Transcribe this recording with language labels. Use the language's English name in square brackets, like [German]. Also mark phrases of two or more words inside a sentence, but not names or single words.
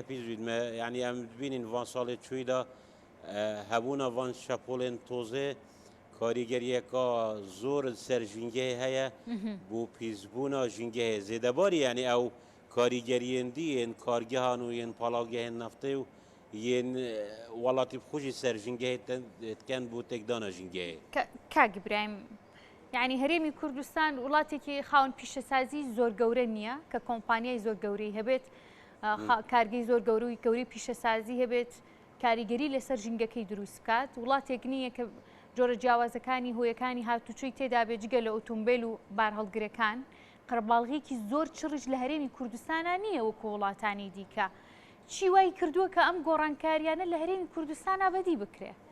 [Kurdish] pîz bît me yanî em dibînin van salê çûyî da hebûna van şapolên tozê karîgeriyeka zor li ser jîngehê heye bû pîzbûna jîngehê zêdebarî yanî ew karîgeriyên dî yên kargehan û yên palagehên neftê û yên welatî xwe jî ser jîngehê dikin bû têkdana jîngehê [Central Kurdish] کاک برایم یعنی هەرێمی کوردستان وڵاتێکی خاون پیشەسازی زۆر گەورە نییە کە کۆمپانیای زۆر گەورەی هەبێت کارگەی زۆر گەورەی گەوری پیشەسازی هەبێت کاریگەری لەسەر ژینگەکەی دروست بکات وڵاتێک نییە کە جۆرە جیاوازەکانی هۆیەکانی هاتوچۆی تێدا بێت جگە لە ئۆتۆمبیل و بارهەڵگرەکان قەرەباڵغێکی زۆر چڕژ لە هەرێمی کوردستانە نییە وەکو وڵاتانی دیکە چی وای کردووە کە ئەم گۆڕانکاریانە لە هەرێمی کوردستان ئابەدی بکرێ